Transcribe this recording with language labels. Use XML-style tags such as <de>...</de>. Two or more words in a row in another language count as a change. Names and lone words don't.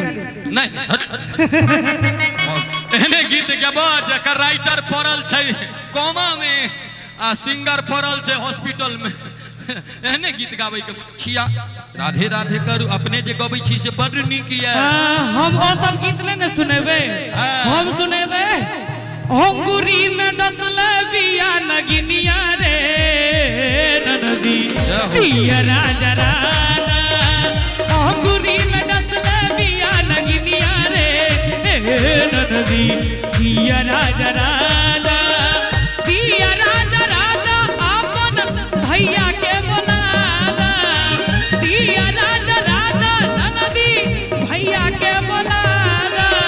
<mai>नहीं एहने गीत गेबो जकर राइटर पड़ल छै कोमा में आ सिंगर पड़ल छै हॉस्पिटल में एहने गीत गाबै के छिया। राधे राधे करू अपने जे गबै छी से बड़ नीक ये। हम ओ सब गीत नहीं सुनेबे हम सुनेबे अंगूरी में</mai> <bho>डसले बिया नगिनिया रे ननदी पिया राजा राना अंगूरी में डसले बिया नगिनिया रे ननदी पिया राजा राना पिया राजा राजा अपन भैया के बोलाना पिया राजा राजा ननदी भैया के बोलाना।</bho>